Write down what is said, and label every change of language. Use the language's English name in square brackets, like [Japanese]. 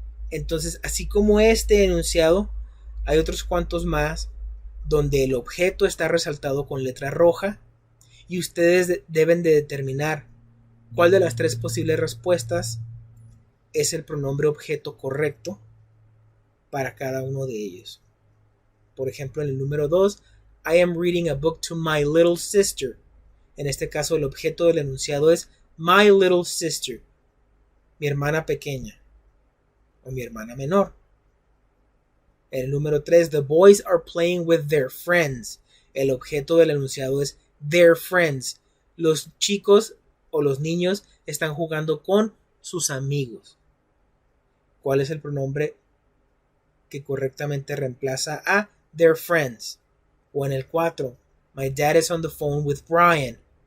[Spanish] Entonces, así como este enunciado, hay otros cuantos más donde el objeto está resaltado con letra roja y ustedes deben de determinar cuál de las tres posibles respuestas es el pronombre objeto correcto para cada uno de ellos. Por ejemplo, en el número 2, [English] I am reading a book to my little sister. [Spanish] En este caso, el objeto del enunciado es [English] my little sister, [Spanish] mi hermana pequeña o mi hermana menor. En el número 3, [English] the boys are playing with their friends. [Spanish] El objeto del enunciado es [English] their friends. [Spanish] Los chicos o los niños están jugando con sus amigos. ¿Cuál es el pronombre que correctamente reemplaza a [English] their friends? [Spanish] O en el 4, [English] my dad is on the phone with Brian.